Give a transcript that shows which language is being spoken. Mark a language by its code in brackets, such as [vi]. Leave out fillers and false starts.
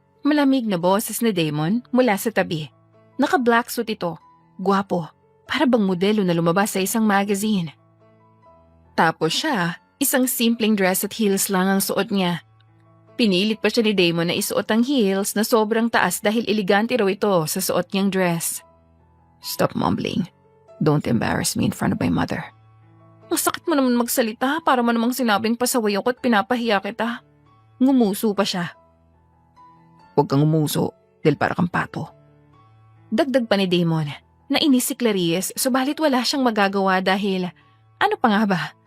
[tl] Malamig na boses ni Damon mula sa tabi. Naka-black suit ito. Gwapo. Para bang modelo na lumabas sa isang magazine. Tapos siya, isang simpleng dress at heels lang ang suot niya. Pinilit pa siya ni Damon na isuot ang heels na sobrang taas dahil elegante raw ito sa suot niyang dress. [en] Stop mumbling. Don't embarrass me in front of my mother. [tl] Ang sakit mo naman magsalita para mo namang sinabing pasaway ako at pinapahiya kita. Ngumuso pa siya. Huwag kang umuso dahil para kang pato. Dagdag pa ni Damon. Nainis si Clarice subalit wala siyang magagawa dahil ano pa nga ba?